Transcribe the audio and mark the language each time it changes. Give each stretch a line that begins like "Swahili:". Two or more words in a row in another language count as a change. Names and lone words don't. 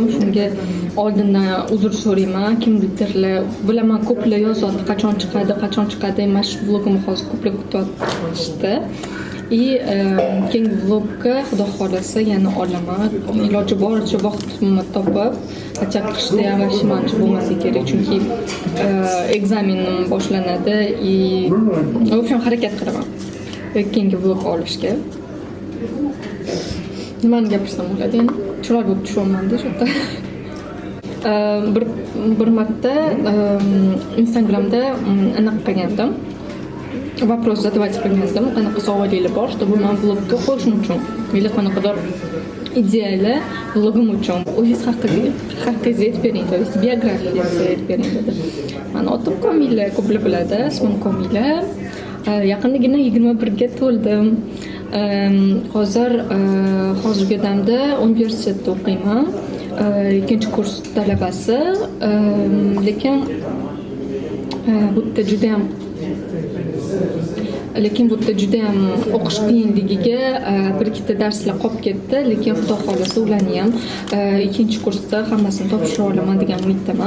Uzbek: Shunga oldindan uzr so'rayman. Kimdirlar bilaman ko'plar yozyapti qachon chiqadi. Mana shu vlogimni hozir ko'plar kutyapti. И keyingi vlogga xudo xolasa yana olaman. Iloji boricha vaqtimni topib, qachon qishda ham mancha bo'lmasa kerak, chunki ekzamenim boshlanadi
Russian: и в общем
Uzbek: harakat qilaman keyingi vlog olishga. Nimani gapirsam bo'ladi endi? Chiroyli bo'lib tushyapman-da shu yerda. Bir marta Instagramda anaqa qilgandim.
Russian: Вопрос задавать
Uzbek: qilgandim. Qanaqa savolinglar bor, чтобы men vlogga qo'shishim uchun. Или qanaqadir ideali vlogim uchun. O'zingiz haqingizni aytib bering,
Russian: то есть
Uzbek: biografiyasi aytib bering dedi. Meni otim Komila, ko'plar biladi, ismim Komila. Yaqindagina 21 ga to'ldim. Hozirgi damda universitetda o'qiyman. Ikkinchi kurs talabasi. Lekin bu yerda juda ham o'qish qiyinligiga bir ikkita darslar qolib ketdi, lekin xudo xolasa ularni ham ikkinchi kursda hammasini topshira olaman degan umiddaman.